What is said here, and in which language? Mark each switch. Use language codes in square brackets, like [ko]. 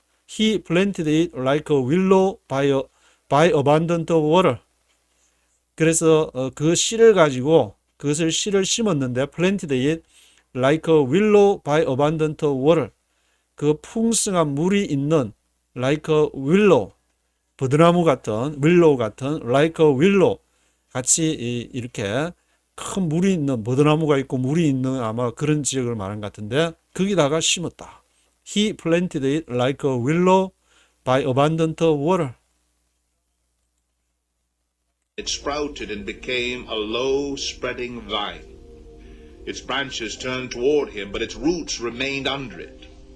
[en] He planted it like a willow by abundant water. [ko] 그래서 그 씨를 가지고 그것을 씨를 심었는데 [en] planted it like a willow by abundant water. [ko] 그 풍성한 물이 있는 [en] like a willow, [ko] 버드나무 같은 willow 같은 like a willow 같이 이렇게 큰 물이 있는 버드나무가 있고 물이 있는 아마 그런 지역을 말한 것 같은데 거기다가 심었다. [en] He planted it like a willow by abundant water. it sprouted and became a low spreading vine. Its branches turned toward him, but its roots remained under it.